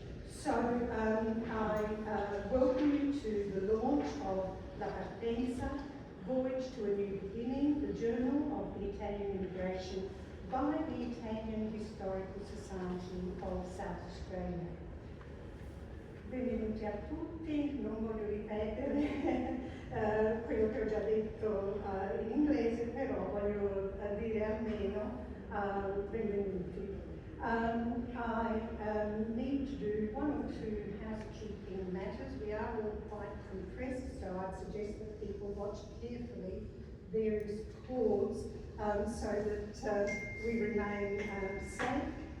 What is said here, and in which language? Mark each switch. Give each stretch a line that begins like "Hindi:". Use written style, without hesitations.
English: So I welcome you to the launch of La Partenza, Voyage to a New Beginning, the Journal of the Italian Immigration by the Italian Historical Society of South Australia.
Italian: Benvenuti a tutti, non voglio ripetere quello che ho già detto in inglese, però voglio dire almeno benvenuti.
English: I need to do one or two housekeeping matters. We are all quite compressed, so I'd suggest that people watch carefully various cords so that we remain safe.